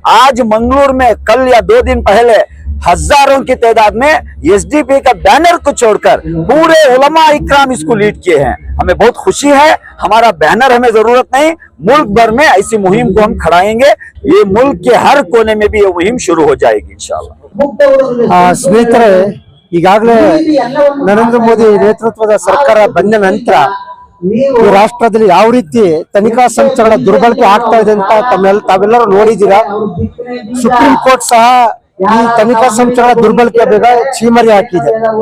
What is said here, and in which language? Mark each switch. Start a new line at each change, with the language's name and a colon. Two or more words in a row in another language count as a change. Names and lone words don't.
Hindi: आज मंगलुरु में कल या 2 दिन पहले हजारों की तादाद में एसडीपी का बैनर को छोड़कर पूरे उलमा इकराम इसको लीड किए हैं। हमें बहुत खुशी है। हमारा बैनर हमें जरूरत नहीं, मुल्क भर में ऐसी मुहिम को हम खड़ाएंगे। ये मुल्क के हर कोने में भी ये मुहिम शुरू हो जाएगी इंशाअल्लाह।
Kannada: ಸ್ನೇಹಿತರೆ, ಈಗಾಗಲೇ ನರೇಂದ್ರ ಮೋದಿ ನೇತೃತ್ವದ ಸರ್ಕಾರ ಬಂದ ನಂತರ ಈ ರಾಷ್ಟ್ರದಲ್ಲಿ ಯಾವ ರೀತಿ ತನಿಖಾ ಸಂಸ್ಥೆಗಳ ದುರ್ಬಳಕೆ ಆಗ್ತಾ ಇದೆ ಅಂತ ತಾವೆಲ್ಲರೂ ನೋಡಿದ್ದೀರಾ। ಸುಪ್ರೀಂ ಕೋರ್ಟ್ ಸಹ ಈ ತನಿಖಾ ಸಂಸ್ಥೆಗಳ ದುರ್ಬಳಕೆ ಬೇಗ ಚೀಮರಿ ಹಾಕಿದೆ।